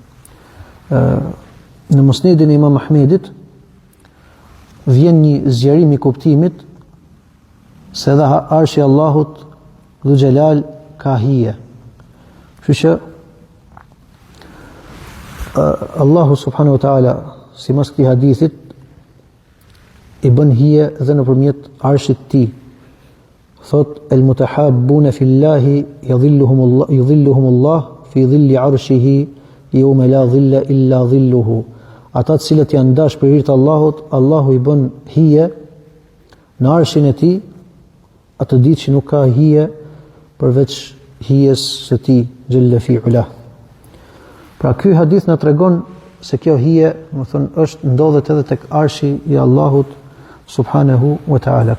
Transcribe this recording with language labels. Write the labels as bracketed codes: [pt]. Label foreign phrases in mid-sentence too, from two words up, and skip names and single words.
[sq] Në Musnedin e Imam Ahmedit vjen një zgjerim i kuptimit se edhe arshi Allahut [ar] ذو الجلال [sq] ka hije. Kështu që Allahu [ar] سبحانه وتعالى, [sq] sipas këtij hadithit, i bën hije dhe nëpërmjet arshit të tij. Thot [ar] المتحابون في الله يظلهم الله في ظل عرشه يوم لا ظل إلا ظله. [sq] Ata të cilët janë dash për hir të Allahut, Allahu i bën hije në arshin e tij, atë ditë që nuk ka hije përveç hijes së tij [ar] جل في علاه. [sq] Pra ky hadith na tregon se kjo hije, do të thonë, ndodhet edhe tek arshi i Allahut [ar] سبحانه وتعالى.